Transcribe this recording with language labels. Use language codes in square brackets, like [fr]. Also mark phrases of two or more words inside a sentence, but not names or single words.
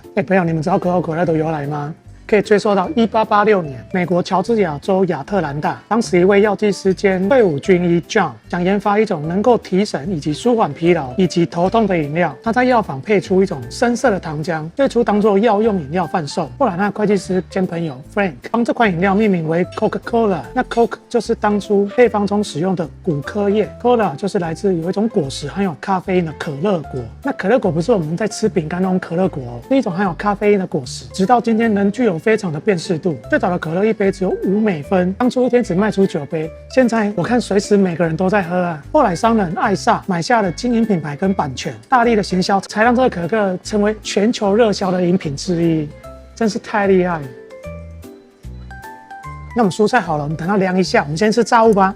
[zh] 朋友，你們知道可口可樂的由來嗎？可以追溯到1886年，美國喬治亞州亞特蘭大，當時一位藥劑師兼退伍軍醫 John 想研發一種能夠提神以及舒緩疲勞以及頭痛的飲料。他在藥房配出一種深色的糖漿，最初當作藥用飲料販售。後來，他會計師兼朋友 Frank 幫這款飲料命名為 Coca-Cola。那 Coke 就是當初配方中使用的古柯葉 ，Cola 就是來自有一種果實含有咖啡因的可樂果。那可樂果不是我們在吃餅乾那種可樂果哦，是一種含有咖啡因的果實。直到今天仍具有非常的辨識度。最早的可樂一杯只有5美分，當初一天只賣出9杯，現在我看隨時每個人都在喝啊。後來商人艾薩買下了經營品牌跟版權，大力的行銷，才讓這個可樂成為全球熱銷的飲品之一，真是太厲害了。那我們蔬菜好了，我們等它涼一下，我們先吃炸物吧。